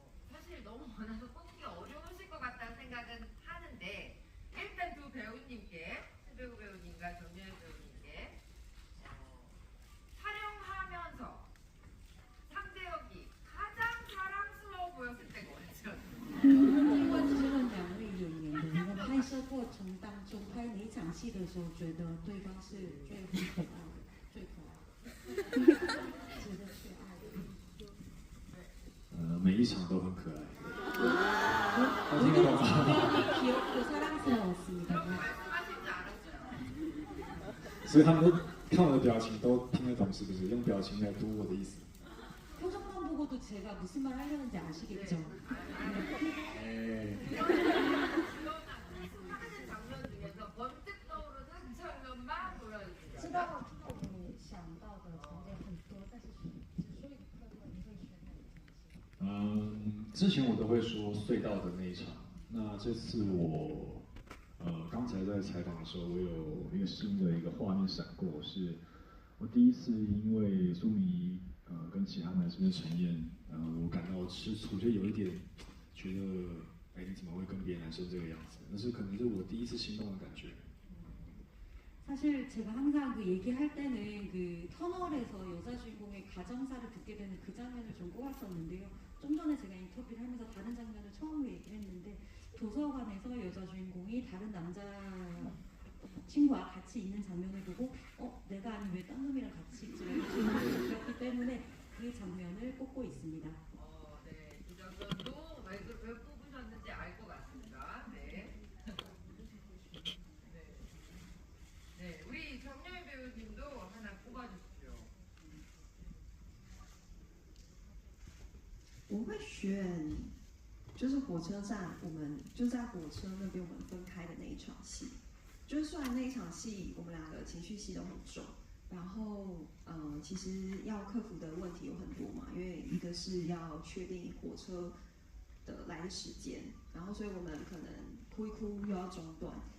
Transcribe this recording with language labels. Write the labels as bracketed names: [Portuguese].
[Korean] 사실 너무 많아서 뽑기 어려우실 것 같다는 생각은 하는데 일단 두 배우님께 신배우 배우님과 정유현 배우님께 촬영하면서 상대역이 가장 사랑스러워 보였을 때가 언제였나요? [Chinese] 问这问两位演员的，你们拍摄过程当中拍哪场戏的时候，觉得对方是最可爱的、最可爱的，值得去爱的？每一场都很可爱。 [Korean] 모든 장면이 귀엽고 사랑스러웠습니다. 그렇게 말씀하실 줄 알았어요. [Chinese] 所以他们都看我的表情都听得懂，是不是？用表情来读我的意思。 [Korean] 표정만 보고도 제가 무슨 말 하려는지 아시겠죠? 네. 하는 장면 중에서 번뜩 떠오르는 한 장면만 보여주세요. [Chinese] 知道你想到的场景很多，但是只说一个部分，你会选哪一场戏？之前我都会说隧道的那一场。那这次我，刚才在采访的时候，我有一个新的一个画面闪过，是我第一次因为苏迷，跟其他男生的呈现，我感到吃醋，就有一点觉得，哎，你怎么会跟别的男生这个样子？那是可能是我第一次心动的感觉。 [Korean] 사실 제가 항상 그 얘기할 때는 그 터널에서 여자 주인공의 가정사를 듣게 되는 그 장면을 좀 꼽았었는데요. 좀 전에 제가 인터뷰를 하면서 다른 장면을 처음으로 얘기를 했는데 도서관에서 여자 주인공이 다른 남자 친구와 같이 있는 장면을 보고 내가 아니 왜 딴 놈이랑 같이 있지? 그렇기 때문에 그 장면을 꼽고 있습니다. 네, 이 장면도 왜 뽑으셨는지 알 것 같습니다. 네. 네, 우리 정유현 배우님도 하나 뽑아주십시오. [Chinese] 我会选，就是火车站，我们就在火车那边我们分开的那一场戏。就虽然那一场戏我们两个情绪戏都很重，然后其实要克服的问题有很多嘛，因为一个是要确定火车的来的时间，然后所以我们可能哭一哭又要中断。